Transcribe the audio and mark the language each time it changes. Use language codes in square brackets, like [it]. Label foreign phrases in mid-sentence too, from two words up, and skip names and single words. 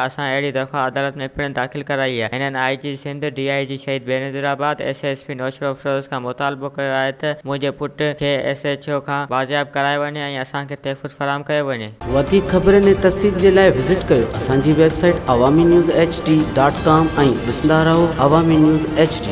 [sd] असां अहिड़ी दरख़्वास्त अदालत में पिणु दाख़िल कराई आहे। हिननि IG सिंध, DIG शहीद बेनज़ीराबाद, SSP नौशरो फिरोज खां मुतालबो कयो आहे त मुंहिंजे पुट खे SHO खां बाज़ियाब करायो वञे ऐं असांखे तहफ़्फ़ुज़ फ़राहम कयो वञे। वधीक ख़बरुनि ऐं तफ़सील जे लाइ विज़िट कयो असांजी वेबसाइट awami news hd.com ऐं ॾिसंदा रहो अवामी न्यूज़ HD।